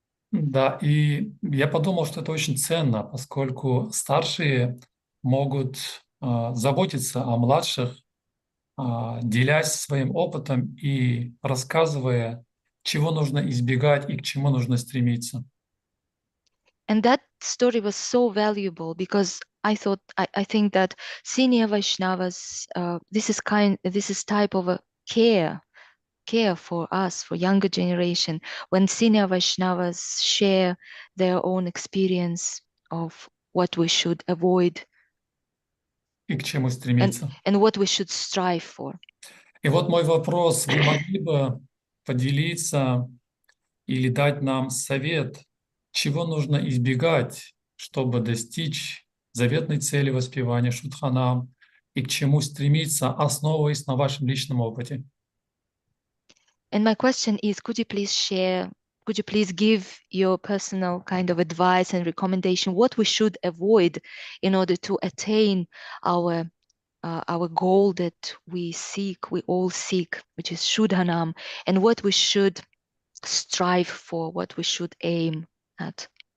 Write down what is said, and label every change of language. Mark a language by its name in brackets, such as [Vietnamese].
[Russian] Да, и я подумал, что это очень ценно, поскольку старшие могут заботиться о младших, делясь своим опытом и рассказывая, чего нужно избегать и к чему нужно стремиться. [English] And that story was so valuable because I think that senior Vaishnavas, this is type of a care for us, for younger generation, when senior Vaishnavas share their own experience of what we should avoid [Russian] И к чему стремиться. [English] and what we should strive for. [Russian] И вот мой вопрос: вы могли бы поделиться или дать нам совет, чего нужно избегать, чтобы достичь заветной цели воспевания Шудханам, и к чему стремиться, основываясь на вашем личном опыте? [English] And my question is, could you please give your personal kind of advice and recommendation what we should avoid in order to attain our goal that we all seek, which is Shuddhanam, and what we should strive for, what we should aim at?